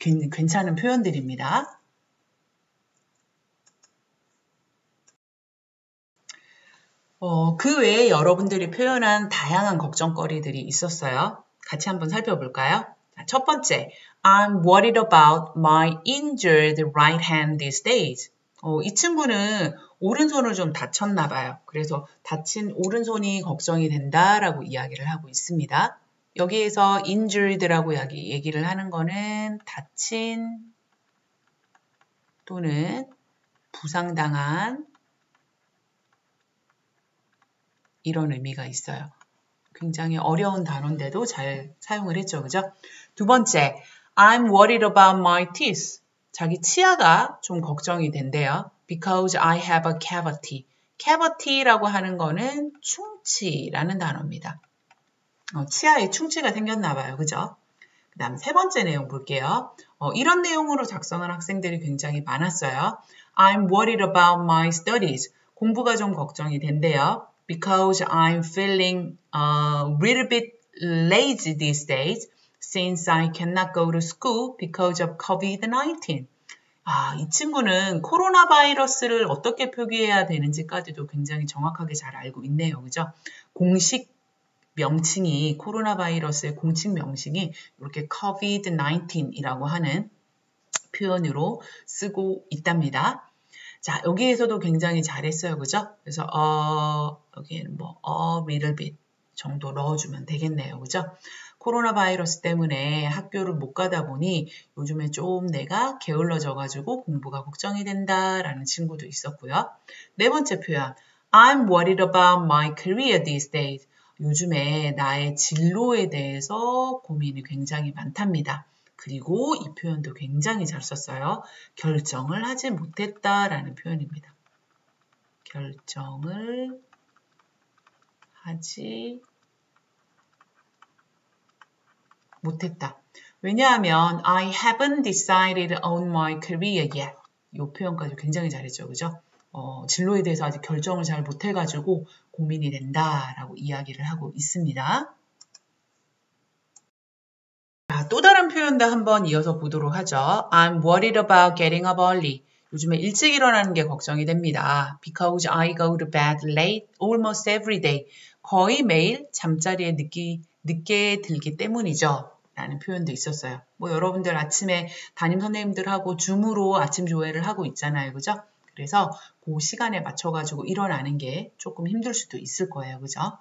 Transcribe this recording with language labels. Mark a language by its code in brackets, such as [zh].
[ko] 괜찮은 표현들입니다. 그 외에 여러분들이 표현한 다양한 걱정거리들이 있었어요. 같이 한번 살펴볼까요? 첫 번째, [en] I'm worried about my injured right hand these days. [ko] 이 친구는 오른손을 좀 다쳤나 봐요. 그래서 다친 오른손이 걱정이 된다라고 이야기를 하고 있습니다. 여기에서 injured라고 얘기를 하는 거는 다친 또는 부상당한 이런 의미가 있어요. 굉장히 어려운 단어인데도 잘 사용을 했죠. 그죠? 두 번째, [en] I'm worried about my teeth. [ko] 자기 치아가 좀 걱정이 된대요. [en] Because I have a cavity. [ko] cavity라고 하는 거는 충치라는 단어입니다. 치아에 충치가 생겼나 봐요. 그죠? 그 다음 세 번째 내용 볼게요. 이런 내용으로 작성한 학생들이 굉장히 많았어요. [en] I'm worried about my studies. [ko] 공부가 좀 걱정이 된대요. [en] Because I'm feeling a little bit lazy these days since I cannot go to school because of COVID-19. [ko] 이 친구는 코로나 바이러스를 어떻게 표기해야 되는지까지도 굉장히 정확하게 잘 알고 있네요. 그죠? 공식 명칭이, 코로나 바이러스의 공식 명칭이 이렇게 COVID-19이라고 하는 표현으로 쓰고 있답니다. 자, 여기에서도 굉장히 잘했어요. 그죠? 그래서 여기에는 [en] a little bit [ko] 정도 넣어주면 되겠네요. 그죠? 코로나 바이러스 때문에 학교를 못 가다 보니 요즘에 좀 내가 게을러져가지고 공부가 걱정이 된다라는 친구도 있었고요. 네 번째 표현, [en] I'm worried about my career these days. [ko] 요즘에 나의 진로에 대해서 고민이 굉장히 많답니다. 그리고 이 표현도 굉장히 잘 썼어요. 결정을 하지 못했다라는 표현입니다. 결정을 하지 못했다. 왜냐하면 [en] I haven't decided on my career yet. [ko] 이 표현까지 굉장히 잘했죠. 그죠? 진로에 대해서 아직 결정을 잘 못해가지고 고민이 된다라고 이야기를 하고 있습니다. 또 다른 표현도 한번 이어서 보도록 하죠. [en] I'm worried about getting up early. [ko] 요즘에 일찍 일어나는 게 걱정이 됩니다. [en] Because I go to bed late almost every day. [ko] 거의 매일 잠자리에 늦게 들기 때문이죠. 라는 표현도 있었어요. 여러분들 아침에 담임 선생님들하고 줌으로 아침 조회를 하고 있잖아요. 그죠? 그래서 그 시간에 맞춰가지고 일어나는 게 조금 힘들 수도 있을 거예요. 그죠?